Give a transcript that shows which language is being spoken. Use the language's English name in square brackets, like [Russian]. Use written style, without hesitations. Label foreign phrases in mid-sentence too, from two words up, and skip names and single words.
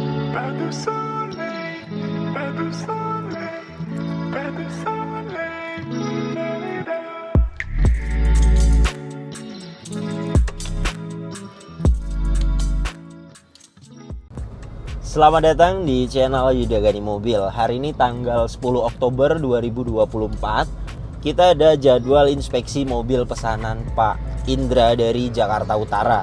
[French] pas de soleil, pas de soleil, pas de soleil. La-la-la. [Indonesian] Selamat datang di channel Yuda Gani Mobil. Hari ini tanggal 10 Oktober 2024. Kita ada jadwal inspeksi mobil pesanan Pak Indra dari Jakarta Utara.